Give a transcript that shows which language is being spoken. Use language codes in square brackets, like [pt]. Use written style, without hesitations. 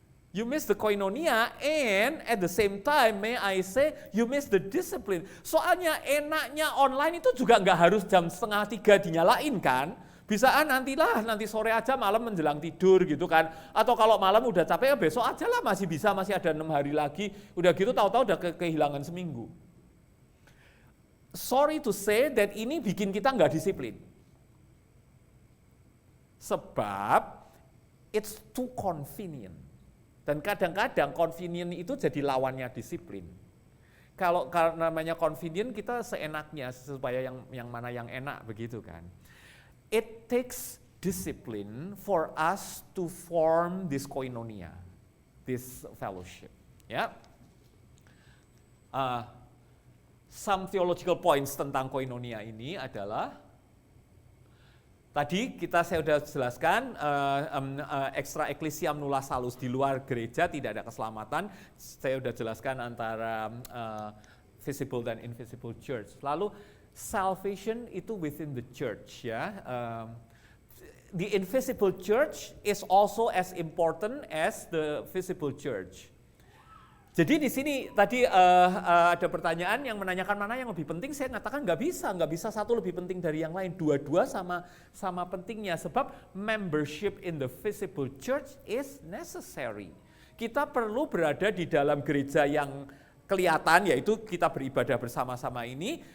[en] You miss the koinonia, and at the same time, may I say, you miss the discipline. [id] Soalnya enaknya online itu juga nggak harus jam 2:30 dinyalain kan. Bisa nanti sore aja, malam menjelang tidur gitu kan. Atau kalau malam udah capek, besok aja lah, masih bisa, masih ada 6 hari lagi. Udah gitu tahu-tahu udah kehilangan seminggu. [en] Sorry to say that [id] ini bikin kita nggak disiplin. [en] Sebab it's too convenient. [id] Dan kadang-kadang convenient itu jadi lawannya disiplin. Kalau namanya convenient, kita seenaknya supaya yang mana yang enak begitu kan. [en] It takes discipline for us to form this koinonia, this fellowship. [id] Ya, [en] some theological points [id] tentang koinonia ini adalah tadi saya sudah jelaskan, [la] extra ecclesiam nulla salus, [id] di luar gereja tidak ada keselamatan. Saya sudah jelaskan antara visible dan invisible church. Lalu salvation itu [en] within the church [id] ya. [en] The invisible church is also as important as the visible church. [id] Jadi di sini tadi ada pertanyaan yang menanyakan mana yang lebih penting. Saya katakan nggak bisa satu lebih penting dari yang lain. Dua-dua sama pentingnya, sebab [en] membership in the visible church is necessary. [id] Kita perlu berada di dalam gereja yang kelihatan, yaitu kita beribadah bersama-sama ini.